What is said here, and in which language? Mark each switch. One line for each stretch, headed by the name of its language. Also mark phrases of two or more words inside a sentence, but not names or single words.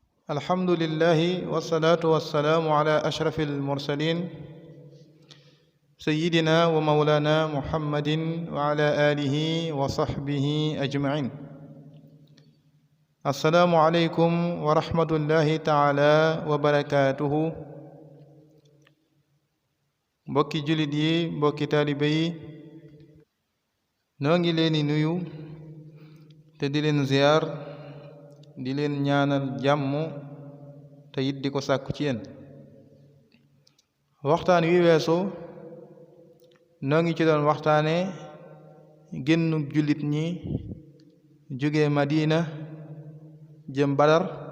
Arabic: الحمد لله والصلاة والسلام على أشرف المرسلين سيدنا ومولانا محمد وعلى آله وصحبه أجمعين السلام عليكم ورحمة الله تعالى وبركاته
Wolof: mbokki jullit yi mbokki taalibe yi noo ngi leen di nuyu te di leen ziyaar di leen ñaanal jàmm te it di ko sàkku ci yéen waxtaan wi weesu noo ngi ci doon waxtaane génnug jullit ñi jóge Madina jëm Badar